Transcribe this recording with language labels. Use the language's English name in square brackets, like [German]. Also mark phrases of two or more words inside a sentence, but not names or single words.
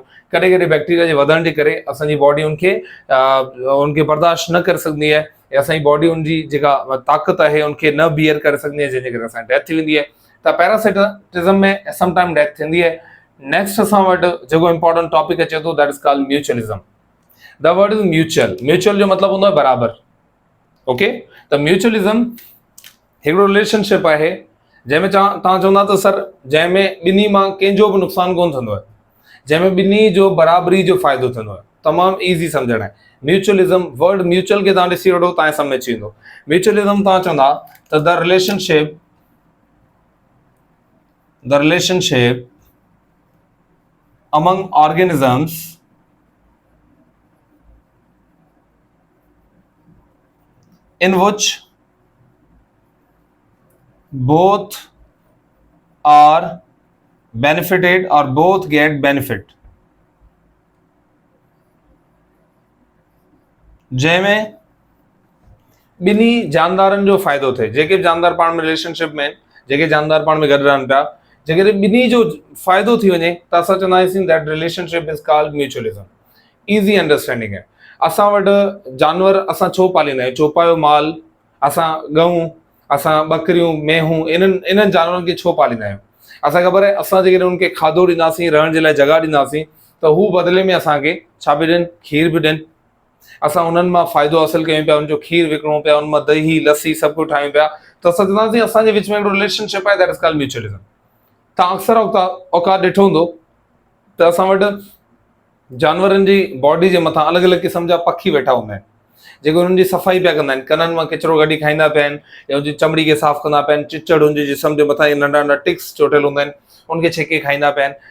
[Sindhi] कॾहिं कॾहिं बैक्टीरिया जे वधण जे करे असांजी बॉडी उनखे बर्दाश्त न करे सघंदी आहे, या असांजी बॉडी उनजी जेका ताक़त आहे उनखे न बियर करे सघंदी आहे, जंहिंजे करे असांजी डेथ थी वेंदी आहे। त पैरासाइटिज्म में [English] sometime death [Sindhi] थींदी आहे। नेक्स्ट असां वटि जेको [English] important topic [Sindhi] अचे थो [English] that is called mutualism. The word is mutual. Mutual [Sindhi] जो मतिलबु हूंदो आहे बराबर। ओके, त म्यूचुअलिज्म हिकिड़ो रिलेशनशिप आहे जंहिंमें तव्हां चवंदा त सर जंहिंमें ॿिन्ही मां कंहिंजो बि नुक़सानु कोन थींदो आहे, जंहिंमें ॿिन्ही जो बराबरी जो फ़ाइदो थींदो आहे। तमामु ईज़ी सम्झणु आहे म्यूचुअलिज्म। [English] word mutual [Sindhi] खे तव्हां ॾिसी वठो, तव्हांखे सम्झ में अची वेंदो। म्यूचुअलिज्म तव्हां चवंदा त [English] the relationship among organisms in which both are benefited or both get benefit, [Sindhi] जंहिंमें ॿिन्ही जानदारनि जो फ़ाइदो थिए। जेके बि जानदार पाण में रिलेशनशिप में, जेके जानदार पाण में गॾु रहनि पिया, जेकॾहिं ॿिन्ही जो फ़ाइदो थी वञे त असां चवंदा आहियूं [English] that relationship is called mutualism. easy understanding [Sindhi] आहे। असां वटि जानवर असां छो पालींदा आहियूं? चोपायो माल, असां गऊं, असां बकरियूं, मेहूं, इन्हनि जानवरनि खे छो पालींदा आहियूं? असांखे ख़बर आहे असां जेकॾहिं उन्हनि खे खाधो ॾींदासीं, रहण जे लाइ जॻह ॾींदासीं, त हू बदिले में असांखे छा बि ॾियनि? खीर बि ॾियनि। असां उन्हनि मां फ़ाइदो हासिलु कयूं पिया, उनजो खीर विकिणूं पिया, उन मां दही लस्सी सभु कुझु ठाहियूं पिया, त असां चवंदासीं असांजे विच में हिकिड़ो रिलेशनशिप आहे, [English] that is called mutualism. [Sindhi] तव्हां अक्सर औकात ॾिठो हूंदो त असां वटि जानवरनि जी बॉडी जे मथां अलॻि अलॻि क़िस्म जा पखी वेठा हूंदा आहिनि, जेके हुननि जी सफ़ाई पिया कंदा आहिनि, कननि मां किचिरो कढी खाईंदा पिया आहिनि, या हुनजी चमड़ी खे साफ़ कंदा पिया आहिनि, चिचड़ हुनजे जिस्म जे मथां नंढा नंढा टिक्स चोटियल हूंदा आहिनि, उनखे छेके खाईंदा पिया आहिनि।